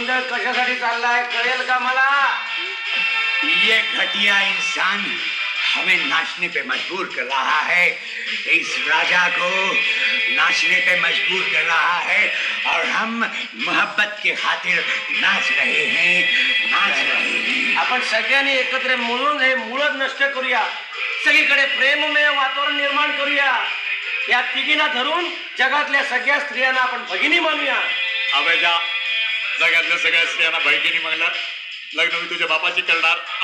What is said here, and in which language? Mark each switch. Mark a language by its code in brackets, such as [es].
[mr] कशासाठी चाललाय कळेल का मला? [hi] ये घटिया इंसान हमें नाचने पे मजबूर कर रहा है, इस राजा को नाचने पे मजबूर कर रहा है और हम मोहब्बत के खातिर नाच रहे हैं। [mr] आपण सगळ्यांनी एकत्र मिळून हे मूळच नष्ट करूया, सगळीकडे प्रेममय वातावरण निर्माण करूया, या तिघींना धरून जगातल्या सगळ्या स्त्रियांना आपण भगिनी मानूया. अबे जा, जगातल्या सगळ्या स्त्रियांना भगिनी म्हणलं, लग्न मी तुझ्या बापाची करणार.